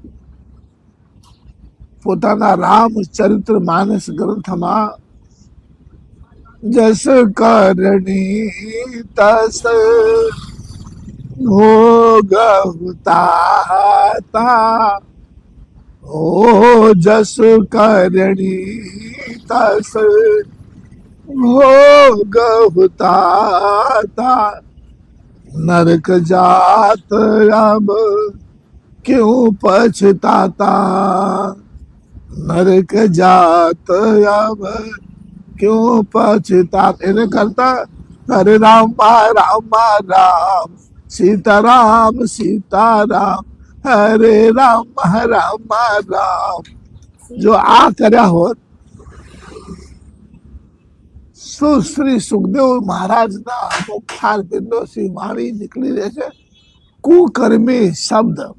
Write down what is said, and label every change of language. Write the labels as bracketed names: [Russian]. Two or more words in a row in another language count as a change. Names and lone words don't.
[Gujarati] પોતાના રામચરિત્ર માનસ ગ્રંથમાં, [Hindi] जस करनी तस भोग हुता, ओ जस करनी तस भोग हुता, नरक जात अब क्यों पछताता, नरक जात अब क्यों पछताता. [Gujarati] એને કરતા હરે રામ રામ રામ, સીતારામ સીતારામ, હરે રામ રામ રામ. જો આ કર્યા હોત શ્રી સુખદેવ મહારાજના મુખાર બિંદોથી વાણી નીકળી રહે છે, કુકર્મી શબ્દ.